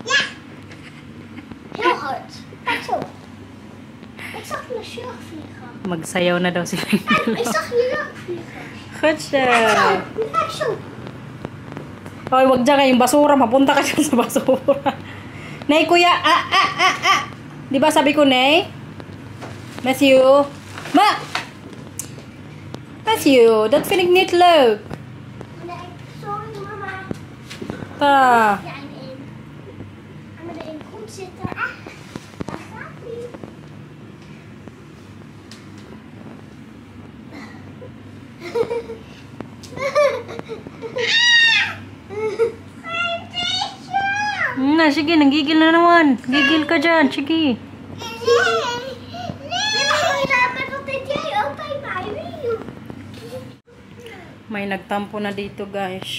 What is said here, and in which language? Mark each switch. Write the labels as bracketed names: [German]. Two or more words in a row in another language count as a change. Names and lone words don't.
[Filipino] Magsayaw na daw si [Dutch] Goed zo. [Filipino] Hoy, wag dyan kayong basura. Mapunta ka dyan sa basura. Nay, kuya. Di ba sabi ko, Nay? Matthew. [Dutch] Matthew, dat vind ik niet leuk. Sorry, mama. Ta. Ja, en gaan we erin goed zitten. Daar gaat hij. [Filipino] Sige, nanggigil na naman. Gigil ka dyan, sige. May nagtampo na dito, guys.